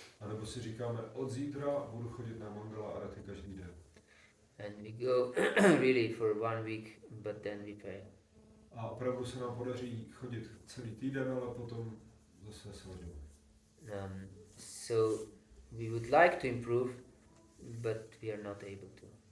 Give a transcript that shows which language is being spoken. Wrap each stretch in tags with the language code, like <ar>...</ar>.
<cs>A nebo si říkáme, od zítra budu chodit na Mangala Arati každý den.</cs> <en>And we go really for 1 week, but then we fail.</en> <cs>A opravdu se nám podaří chodit celý týden, ale potom zase selžeme.</cs> <en>So we would like to improve, but we are not able to.</en>